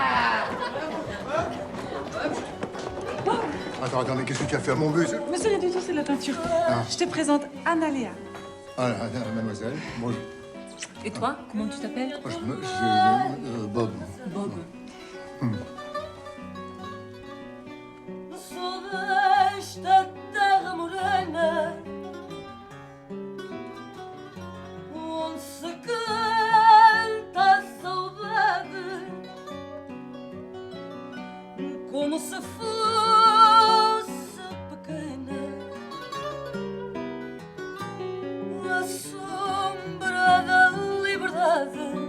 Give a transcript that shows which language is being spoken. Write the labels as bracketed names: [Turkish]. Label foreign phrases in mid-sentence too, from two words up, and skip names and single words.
[French] Attends, mais qu'est-ce que tu as fait à mon bus? Monsieur, rien du tout, c'est de la peinture. Ah. Je te présente Analea. Ah, mademoiselle, bonjour. Et toi, comment tu t'appelles? Bob. Bob. [Portuguese] Sou desta terra morena onde se canta a saudade como se fosse pequena a sombra da liberdade.